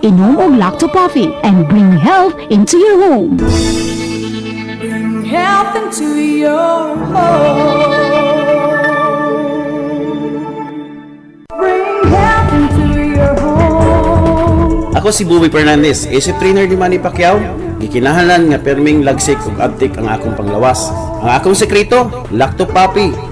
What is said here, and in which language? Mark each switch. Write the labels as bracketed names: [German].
[Cebuano] Inom og [English] Lacto-Pafi and bring health into your home. Bring health into your home. Bring health into your home. [Cebuano] Ako si Buboy Fernandez, isip trainer ni Manny Pacquiao. Gikinahanglan nga perming lagsik ug abtik ang akong panglawas. Ang akong sekreto, Lacto-Pafi.